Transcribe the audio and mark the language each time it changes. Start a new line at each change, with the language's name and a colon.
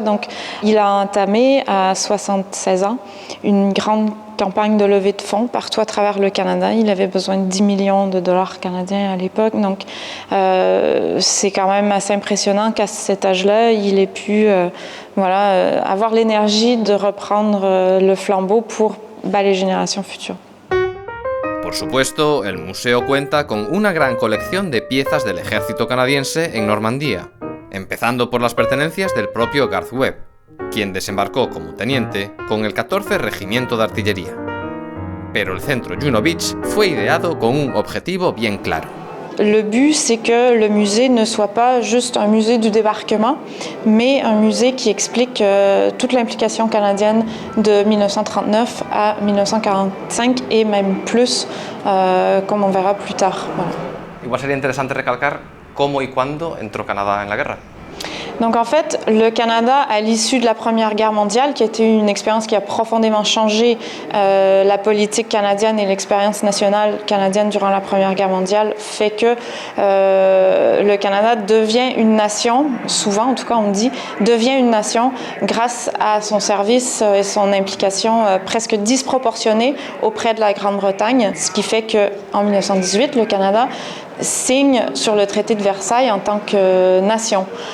French: Donc il a entamé à 76 ans une grande campagne de levée de fonds partout à travers le Canada. Il avait besoin de 10 millions de dollars canadiens à l'époque. Donc c'est quand même assez impressionnant qu'à cet âge-là, il ait pu avoir l'énergie de reprendre le flambeau pour les générations futures.
Spanish: Por supuesto, el museo cuenta con una gran colección de piezas del ejército canadiense en Normandía, empezando por las pertenencias del propio Garth Webb, quien desembarcó como teniente con el 14 Regimiento de Artillería. Pero el centro Juno Beach fue ideado con un objetivo bien claro.
French: Le but, c'est que le musée ne soit pas juste un musée du débarquement, mais un musée qui explique toute l'implication canadienne de 1939 à 1945 et même plus, comme on verra plus tard. Voilà.
Spanish: Igual sería interesante recalcar cómo y cuándo entró Canadá en la guerra.
French: Donc en fait, le Canada, à l'issue de la Première Guerre mondiale, qui a été une expérience qui a profondément changé la politique canadienne et l'expérience nationale canadienne durant la Première Guerre mondiale, fait que le Canada devient une nation, souvent en tout cas on me dit, devient une nation grâce à son service et son implication presque disproportionnée auprès de la Grande-Bretagne, ce qui fait qu'en 1918, le Canada signe sur le traité de Versailles en tant que nation.